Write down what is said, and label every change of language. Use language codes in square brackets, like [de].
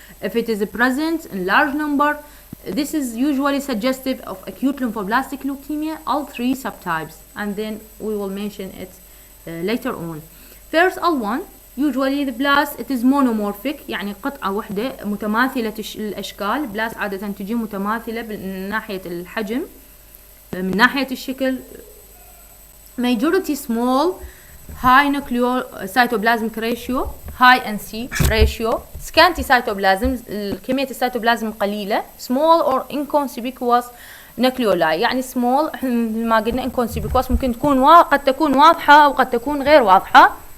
[en] If it is present in large number, this is usually suggestive of acute lymphoblastic leukemia, all 3 subtypes, and then we will mention it later on. First, L1, usually the blast it is monomorphic, [ar] يعني قطعة واحدة متماثلة الأشكال. blast عادة تجي متماثلة من ناحية الحجم، من ناحية الشكل. [en] Majority small, high nucleocytoplasmic ratio, high NC ratio, scanty cytoplasm, [ar] كمية السيتوبلازم قليلة, [en] small or inconspicuous nucleoli. [ar] يعني small مثل ما قلنا inconspicuous ممكن تكون قد تكون واضحة أو قد تكون غير واضحة.